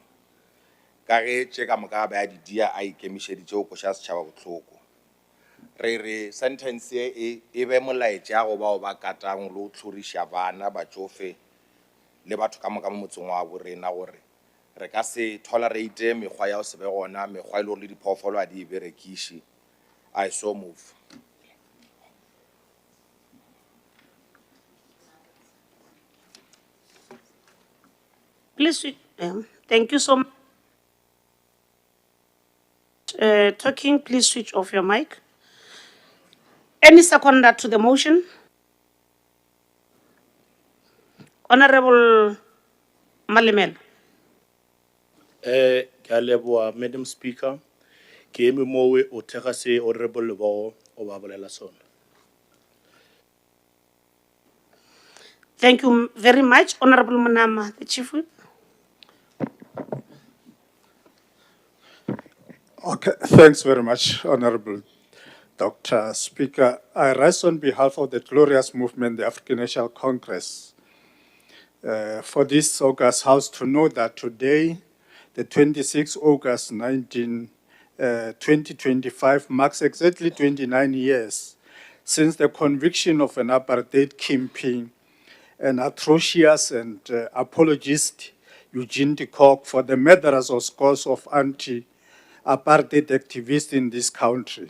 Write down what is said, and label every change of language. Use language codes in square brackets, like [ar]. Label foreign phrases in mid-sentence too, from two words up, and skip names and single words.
[nso] ka ge tše ka moka ba di dia a ikemišeditše go koša setšhaba botlhoko re sentence e be molaetša go bao ba katang le go tlhoriša bana batsofe le batho ka moka mo motseng wa borena gore re ka se tolerate mekgwa ya go se be gona mekgwa e le gore le diphoofolo a di e berekiše. [en] I so move. Please, thank you so much. Talking, please switch off your mic. Any seconder to the motion? Honorable Malimel. [nso] Ke a leboa, [en] Madam Speaker. [nso] Ke eme mowe o thega se Honorable Lebogo o ba bolela sona. [en] Thank you very much, Honorable Munama, the Chief Whip. Okay, thanks very much, Honorable Dr. Speaker. I rise on behalf of the glorious movement, the African National Congress, for this August House to know that today, the 26th August 2025, marks exactly 29 years since the conviction of an apartheid kingpin, an atrocious and apologist, Eugene de Kock, for the murderers of scores of anti-apartheid activists in this country.